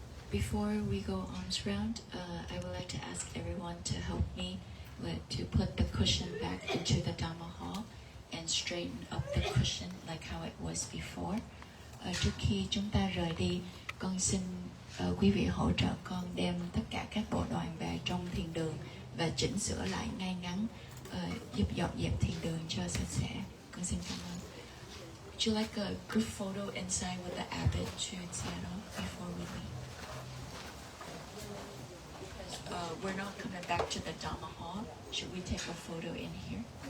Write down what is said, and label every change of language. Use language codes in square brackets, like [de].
[en] Before we go arms round, I would like to ask everyone to help me to put the cushion back into the Dhamma hall and straighten up the cushion like how it was before. [vi] Trước khi chúng ta rời đi, con xin quý vị hỗ trợ con đem tất cả các bộ đoàn về trong thiền đường và chỉnh sửa lại ngay ngắn, giúp dọn dẹp thiền đường cho sạch sẽ. Con xin cảm ơn. [en] Would you like a group photo inside with the abbot to Seattle before we leave? We're not coming back to the Dhamma hall. Should we take a photo in here?